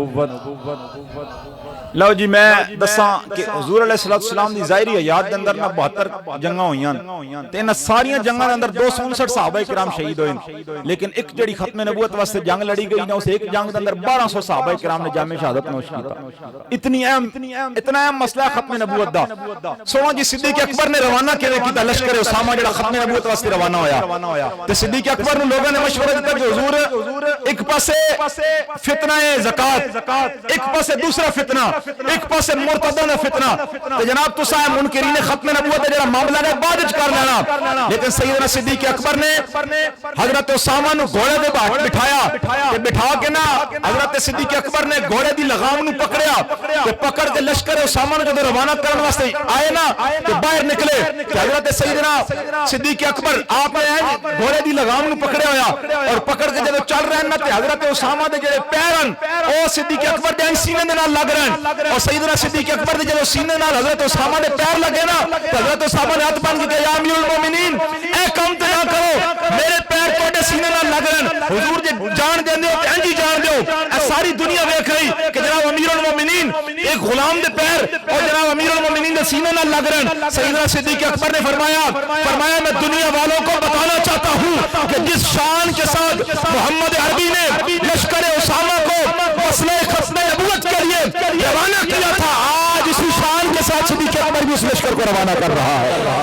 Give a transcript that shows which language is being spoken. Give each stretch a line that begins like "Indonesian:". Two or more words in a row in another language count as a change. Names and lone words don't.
Punjabi: لو جی میں دساں کہ حضور علیہ السلام دی ظاہری حیات دے اندر 72 جنگاں ہوئیاں تے انہاں ساریاں جنگاں دے اندر 259 صحابہ کرام شہید ہوئے، لیکن ایک جڑی ختم نبوت واسطے جنگ لڑی گئی نا، اس ایک جنگ دے اندر 1200 صحابہ کرام نے جام شہادت نوش کیتا۔ اتنا اہم مسئلہ ختم نبوت دا۔ سونا جی صدیق اکبر نے روانہ کیویں کیتا لشکر اسامہ جڑا ختم نبوت واسطے روانہ ہویا، تے صدیق اکبر نوں لوگوں نے مشورہ دیتا کہ حضور ایک پاسے فتنہ زکات، ایک پاسے دوسرا فتنہ، ایک پاسے مرتدوں نے فتنہ، تے جناب تساں منکرین ختم نبوت جڑا معاملہ ہے بعد وچ کر لینا، لیکن سیدنا صدیق اکبر نے حضرت اسامہ نو گھوڑے دے بہٹ بٹھایا تے بٹھا کے نا حضرت صدیق اکبر نے گھوڑے دی لگام نو پکڑیا تے پکڑ کے لشکر اسامہ نو جدوں روانہ کرن واسطے آئے نا تے باہر نکلے تے حضرت سیدنا صدیق اکبر آپ نے گھوڑے دی لگام نو پکڑیا ہویا اور پکڑ کے جدوں چل رہے نا تے حضرت اسامہ دے جڑے پیر ہن او صدیق اکبر دے سینے دے نال لگ رہے ہیں، اور سیدنا صدیق اکبر دے جدوں سینے نال حضرت اسامہ دے پیر لگے نا تے حضرت اسامہ نے ہاتھ بن کے کہا یا امیر المومنین اے کم تے نہ کرو، میرے پیر تواڈے سینے نال لگ رہے ہیں، حضور جے جان دیندے ہو تے انج ہی جان دیو۔ اے ساری دنیا ویکھ رہی کہ جناب امیر المومنین ایک غلام دے پیر اور جناب امیر المومنین دے سینے نال لگ رہے ہیں۔
Urdu: سیدنا صدیق اکبر نے فرمایا میں دنیا والوں کو بتانا چاہتا ہوں کہ جس شان کے ساتھ محمد عربی نے لشکر اسامہ کو مسئلہ ختم نبوت کے لیے روانہ کیا تھا، آج اسی شان کے ساتھ صدیق اکبر بھی اس لشکر کو روانہ کر رہا ہے۔